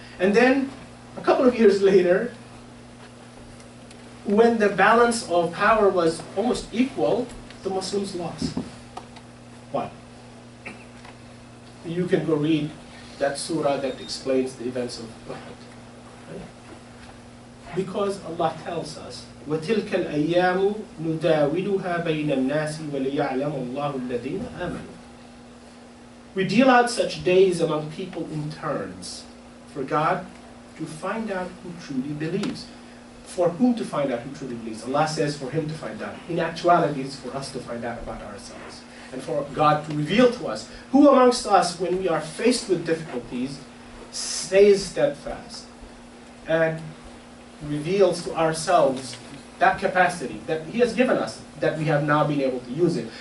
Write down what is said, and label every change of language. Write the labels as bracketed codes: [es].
[en] And then, a couple of years later, when the balance of power was almost equal, the Muslims lost. Why? You can go read that surah that explains the events of Uhud. Right? Because Allah tells us, [ar] وَتِلْكَ الْأَيَّامُ نُدَاوِلُهَا بَيْنَ النَّاسِ وَلِيَعْلَمَ اللَّهُ الَّذِينَ آمَنُوا. [en] We deal out such days among people in turns, for God to find out who truly believes. For whom to find out who truly believes? Allah says for him to find out. In actuality, it's for us to find out about ourselves. And for God to reveal to us who amongst us, when we are faced with difficulties, stays steadfast and reveals to ourselves that capacity that He has given us, that we have now been able to use it.